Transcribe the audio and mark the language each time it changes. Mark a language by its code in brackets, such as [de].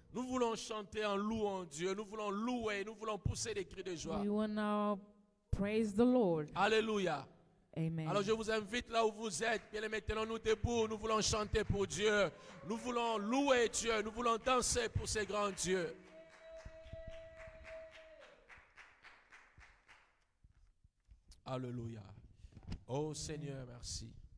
[fr] Nous voulons chanter en louant Dieu. Nous voulons louer, nous voulons pousser des cris de joie. [en] We want to praise the Lord. [fr] Alléluia. Amen. Alors je vous invite là où vous êtes, bien aimés, tenons-nous debout, nous voulons chanter pour Dieu, nous voulons louer Dieu, nous voulons danser pour ce grand Dieu. Alléluia. Oh Seigneur, merci.